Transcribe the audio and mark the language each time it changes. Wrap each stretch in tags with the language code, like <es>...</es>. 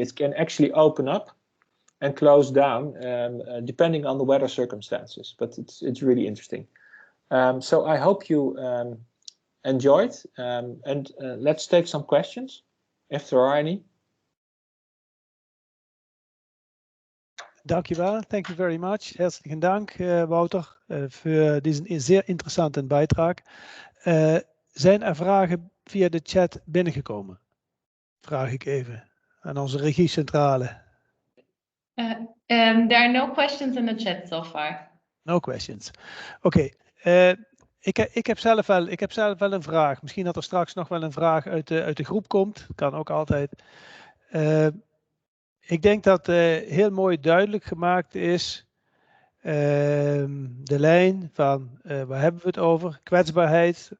<en>It can actually open up and close down depending on the weather circumstances. But it's really interesting. So I hope you enjoyed. And let's take some questions, if there are any.</en> <nl>Dankjewel,</nl> <en>thank you very much.</en> <de>Herzlichen Dank, Wouter, für diesen sehr interessanten Beitrag.</de> <nl>Zijn er vragen via de chat binnengekomen? Vraag ik even aan onze regiecentrale.</nl> <en>There are no questions in the chat so far. No questions. Oké.</en> <nl>Ik heb zelf wel een vraag. Misschien dat er straks nog wel een vraag uit de groep komt. Kan ook altijd. Ik denk dat heel mooi duidelijk gemaakt is de lijn van waar hebben we het over? Kwetsbaarheid.</nl>